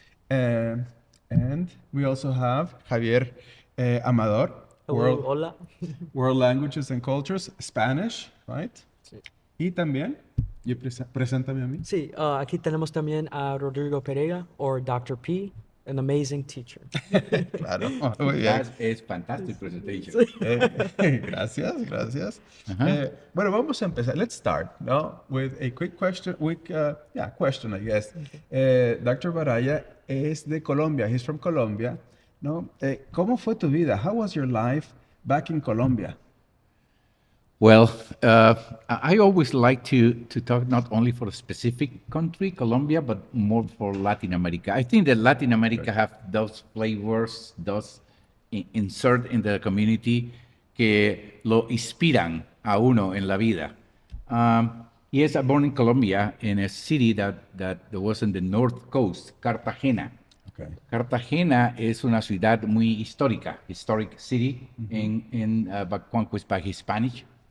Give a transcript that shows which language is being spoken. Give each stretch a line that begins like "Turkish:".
English: And we also have Javier Amador. Hello,
Spanish: hola.
English: World Languages and Cultures, Spanish, right?
Spanish: Sí. Y también, preséntame a mí. Sí, aquí tenemos también a Rodrigo Pereyra, or Dr.
English: P, an amazing teacher.
Spanish: Claro, muy bien.
English: That is fantastic presentation.
Spanish: Gracias. Bueno, vamos a empezar.
English: Let's start, no, with a quick question. Question, I guess. Dr. Baraya
Spanish: es de Colombia.
English: He's from Colombia, no?
Spanish: ¿Cómo fue tu vida?
English: How was your life back in Colombia? Well, I always like to talk not only for a specific country, Colombia, but more for Latin America. I think that Latin America have those flavors, those insert in the community
Spanish: que lo inspiran a uno en la vida.
English: Yes, I born in Colombia in a city that was in the north coast, Cartagena. Okay.
Spanish: Cartagena es una ciudad muy histórica,
English: historic city conquered by Hispanic.